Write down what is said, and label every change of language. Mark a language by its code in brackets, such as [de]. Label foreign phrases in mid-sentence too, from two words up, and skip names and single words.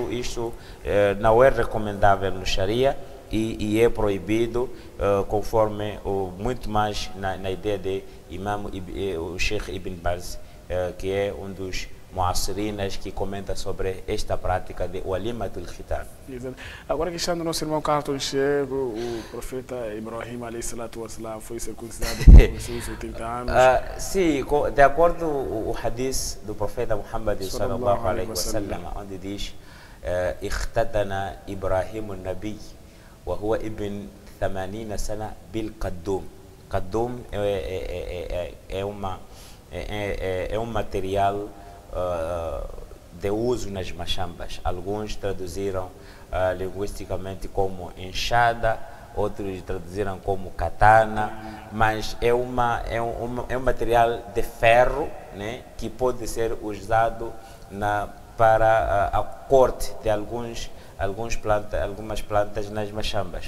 [pt] isto não é recomendável no Sharia e é proibido conforme muito mais na ideia de Imam o Sheikh Ibn Baz, que é um dos muassirinas que comenta sobre esta prática de [ar] Walimatul Khitan. [pt] Agora que está no nosso irmão Carlton Chego, o profeta Ibrahim a.s. foi circuncidado com seus 80 anos. Sim, de acordo com o hadith do profeta Muhammad [ar] sallallahu alaihi wasallam, [pt] onde diz [ar] اختتن إبراهيم النبي وهو ابن 80 سنة بالقدوم. [pt] Qadum é um material de uso nas machambas. Alguns traduziram linguisticamente como enxada, outros traduziram como katana, mas é um material de ferro, né, que pode ser usado para a corte de algumas plantas nas machambas.